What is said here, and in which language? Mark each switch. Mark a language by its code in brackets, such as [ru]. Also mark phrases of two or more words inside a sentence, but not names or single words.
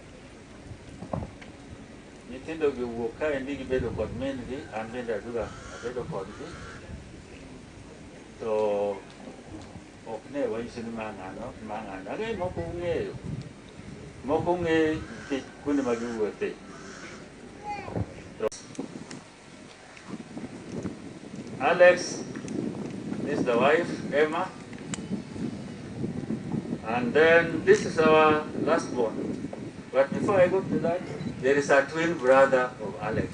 [luo] nitindo gi wuok kae ndi gibedo kod min-gi, an bende abedo kodgi, to ok ne wanyiso ni ma ng'ano. Ang'eyo moko ng'e nikech kuonde ma giwuothe. [en] Alex, this is the wife, Emma, and then this is our last born. But before I go to that, there is a twin brother of Alex.